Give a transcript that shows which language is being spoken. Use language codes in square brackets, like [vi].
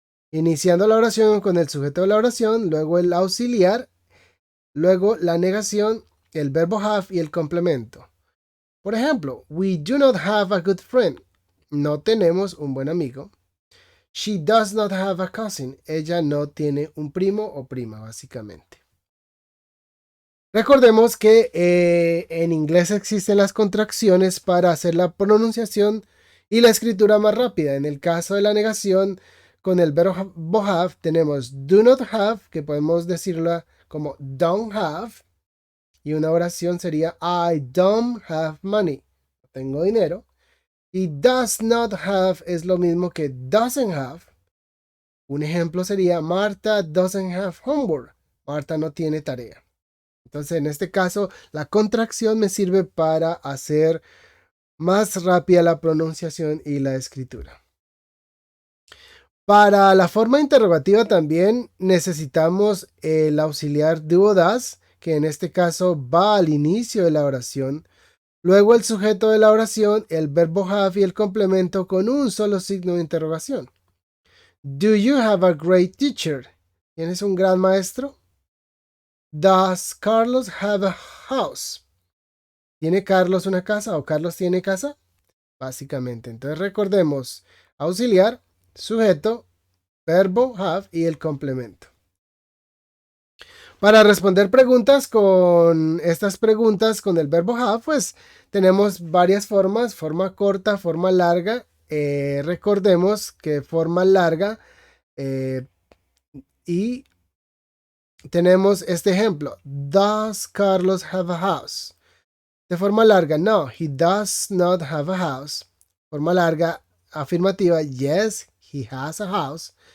[es] Iniciando la oración con el sujeto de la oración, luego el auxiliar, luego la negación, el verbo have y el complemento. Por ejemplo, [en] we do not have a good friend. [es] No tenemos un buen amigo. [en] She does not have a cousin. [es] Ella no tiene un primo o prima, básicamente. Recordemos que en inglés existen las contracciones para hacer la pronunciación y la escritura más rápida. En el caso de la negación, con el verbo have tenemos do not have, que podemos decirlo como don't have. Y una oración sería [en] I don't have money. [es] No tengo dinero. Y does not have es lo mismo que doesn't have. Un ejemplo sería [en] Martha doesn't have homework. [es] Marta no tiene tarea. Entonces, en este caso, la contracción me sirve para hacer más rápida la pronunciación y la escritura. Para la forma interrogativa también necesitamos el auxiliar do das, que en este caso va al inicio de la oración. Luego el sujeto de la oración, el verbo have y el complemento con un solo signo de interrogación. [en] Do you have a great teacher? [es] ¿Tienes un gran maestro? [en] Does Carlos have a house? [es] ¿Tiene Carlos una casa o Carlos tiene casa? Básicamente. Entonces recordemos auxiliar, sujeto, verbo have y el complemento. Para responder preguntas con estas preguntas con el verbo have, pues tenemos varias formas, forma corta, forma larga. Recordemos que forma larga y tenemos este ejemplo. [en] Does Carlos have a house? [es] De forma larga, [en] no, he does not have a house. [es] Forma larga, afirmativa, [en] yes, he has a house.